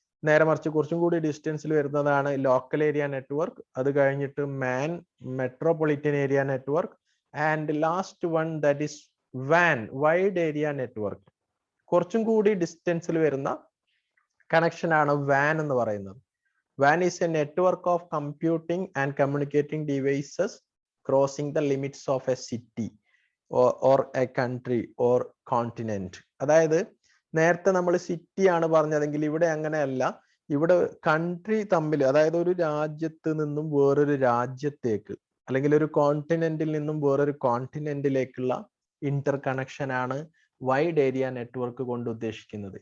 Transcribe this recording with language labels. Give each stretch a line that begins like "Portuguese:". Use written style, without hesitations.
Malayalam: നേരെ മറിച്ച് കുറച്ചും കൂടി ഡിസ്റ്റൻസിൽ വരുന്നതാണ് ലോക്കൽ ഏരിയ നെറ്റ്വർക്ക്. അത് കഴിഞ്ഞിട്ട് മാൻ, metropolitan area network,
English: and last one that is
Malayalam: van, wide area network. കുറച്ചും കൂടി ഡിസ്റ്റൻസിൽ വരുന്ന കണക്ഷൻ ആണ് വാൻ എന്ന് പറയുന്നത്.
English: WAN is a network of computing and communicating devices crossing the limits of a city or a country or continent.
Malayalam: അതായത് നേരത്തെ നമ്മൾ city ആണ് പറഞ്ഞതെങ്കിൽ ഇവിടെ അങ്ങനെയല്ല. ഇവിടെ കൺട്രി തമ്മിൽ, അതായത് ഒരു രാജ്യത്ത് നിന്നും വേറൊരു രാജ്യത്തേക്ക് അല്ലെങ്കിൽ ഒരു കോണ്ടിനെന്റിൽ നിന്നും വേറൊരു കോണ്ടിനെന്റിലേക്കുള്ള ഇന്റർ കണക്ഷൻ ആണ് വൈഡ് ഏരിയ നെറ്റ്വർക്ക് കൊണ്ട് ഉദ്ദേശിക്കുന്നത്.